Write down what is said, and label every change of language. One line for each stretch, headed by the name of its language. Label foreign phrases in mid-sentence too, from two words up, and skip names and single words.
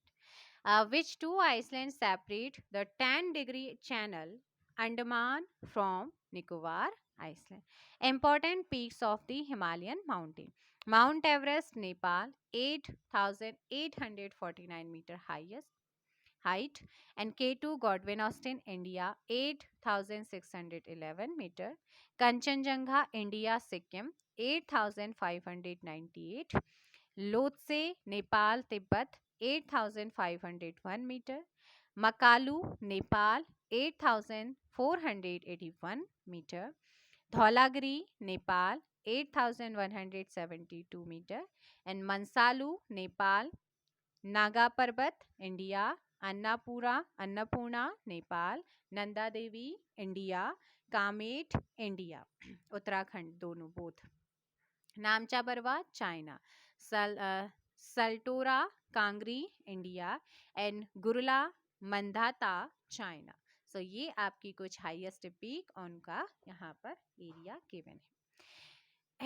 English: Which two islands separate the 10-degree channel Andaman from Nicobar Island? Important peaks of the Himalayan mountain. Mount Everest, Nepal, 8,849 meter highest height, and K2 Godwin Austen, India, 8,611 meter. Kanchenjunga, India, Sikkim, 8,598. Lhotse, Nepal, Tibet, 8,501 meter. Makalu, Nepal, 8,481 meter. Dhaulagiri, Nepal, 8,172 meter. And Mansalu, Nepal, Naga Parbat, India, Annapurna, Nepal, Nanda Devi, India, Kamet, India, Uttarakhand,
Hindi: दोनों both.
English: Namcha Barwa China, Saltoro Kangri India and Gurla Mandhata China.
Hindi: सो ये आपकी कुछ
English: highest peak
Hindi: उनका यहाँ पर
English: area given
Hindi: है.